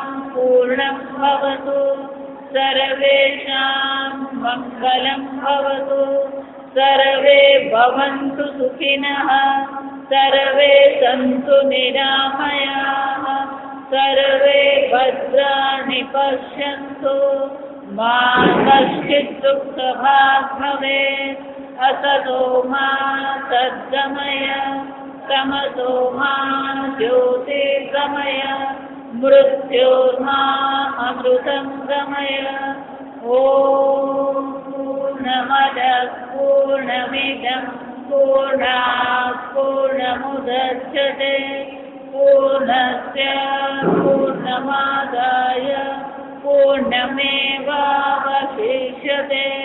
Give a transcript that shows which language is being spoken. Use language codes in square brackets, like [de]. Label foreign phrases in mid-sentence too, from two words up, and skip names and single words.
[sa] पूर्णं भवतु सर्वेषां मंगलं भवतु सर्वे भवन्तु सुखिनः सर्वे सन्तु निरामयाः सर्वे भद्राणि पश्यन्तु मा कश्चित् दुःखभाग् भवेत्. असतो मा सद्गमय तमसो मा ज्योतिर्गमय मृत्योर्मा अमृतं गमय. ओम पूर्णमदः पूर्णमिदं पूर्णात् पूर्णमुदच्यते पूर्णस्य पूर्णमादाय पूर्णमेवावशिष्यते.